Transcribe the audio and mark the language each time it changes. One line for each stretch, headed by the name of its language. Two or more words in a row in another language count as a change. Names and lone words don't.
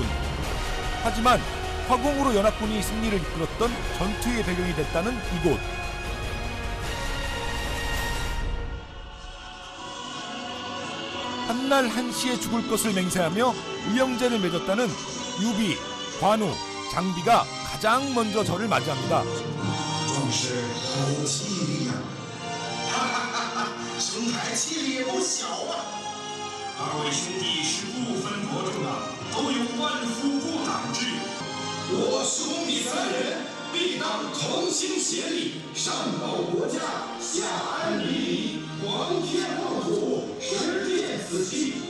Korean: 하지만 화공으로 연합군이 승리를 이끌었던 전투의 배경이 됐다는 이곳. 한날 한시에 죽을 것을 맹세하며 의형제를 맺었다는 유비, 관우, 장비가 가장 먼저 저를 맞이합니다.
Chinese: 兄台气力也不小啊！二位兄弟是不分伯仲的，都有万夫不挡之勇。我兄弟三人必当同心协力，上报国家，下安民离，皇天厚土，实践此期。